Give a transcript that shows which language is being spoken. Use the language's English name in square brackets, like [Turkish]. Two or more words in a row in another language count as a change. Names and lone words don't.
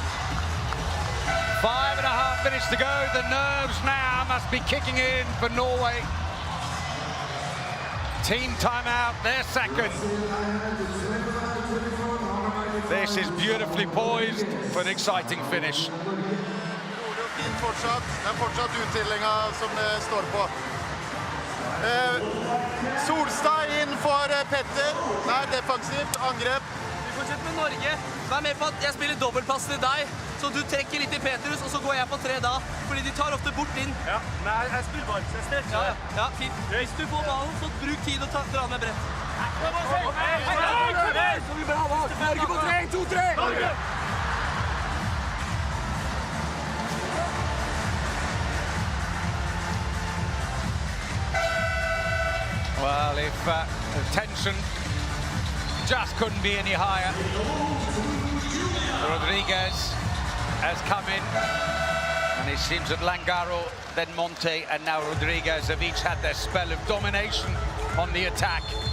[English] 5.5 minutes to go. The nerves now must be kicking in for Norway. Team timeout, their 2nd. This is beautifully poised for an exciting finish. [Norwegian] Fortsatt. Det fortsatt utdellinga som det står på. Solstad inn for Petter. Nei, defensivt, angrep. Vi fortsetter med Norge. Vær med på at jeg spiller dobbeltpass til deg, så du trekker litt i Petrus, og så går jeg på 3 da, fordi de tar ofte bort inn. Ja, men jeg spiller bare, så jeg stresser. Ja, fint. Hvis du får ballen, så bruk tid og dra med brett. Så blir bra bak. Norge på 3, 2, 3! Norge! [English] Well, if the tension just couldn't be any higher. Rodriguez has come in, and it seems that Langaro, then Monte, and now Rodriguez have each had their spell of domination on the attack.